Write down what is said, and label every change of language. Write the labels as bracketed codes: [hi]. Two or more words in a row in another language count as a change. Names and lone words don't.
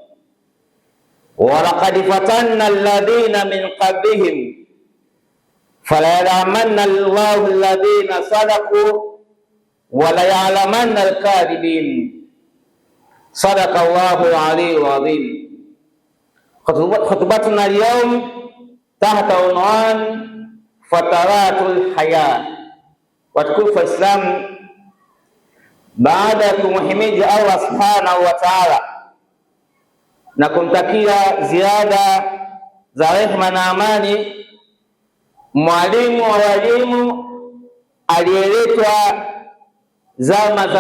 [ar] ولقد فتنا الذين من قبلهم فليعلمن الله الذين صدقوا وليعلمن الكاذبين. صدق الله العلي العظيم. خطبتنا اليوم تحت عنوان فترات الحياة. [sw] Watukufu wa Islam, baada ya kumhimidi Allah [ar] سبحانه وتعالى [sw] na kumtakia ziada za rehema na amani mwalimu wa walimu aliyeletwa zama za